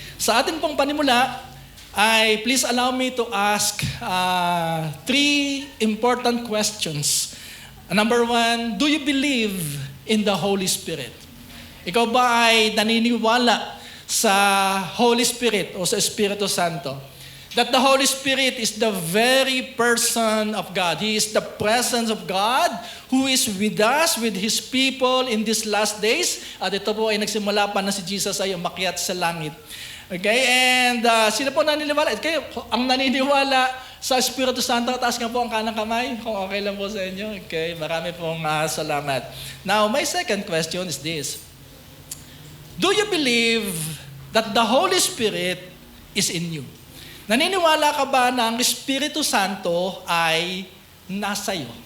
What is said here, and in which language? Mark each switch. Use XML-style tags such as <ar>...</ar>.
<tl>Sa ating pong panimula,</tl> <en>please allow me to ask 3 important questions. Number 1, do you believe in the Holy Spirit?</en> <tl>Ikaw ba ay naniniwala sa Holy Spirit o sa Espiritu Santo?</tl> <en>That the Holy Spirit is the very person of God. He is the presence of God who is with us, with His people in these last days.</en> <tl>At ito po ay nagsimula pa na si Jesus ay umakyat sa langit. Okay, and sino po naniniwala? Kayo, ang naniniwala sa Espiritu Santo, taas nga po ang kanang kamay, kung okay lang po sa inyo. Okay, marami pong salamat.</tl> <en>Now, my second question is this. Do you believe that the Holy Spirit is in you?</en> <tl>Naniniwala ka ba na ang Espiritu Santo ay nasa iyo?</tl>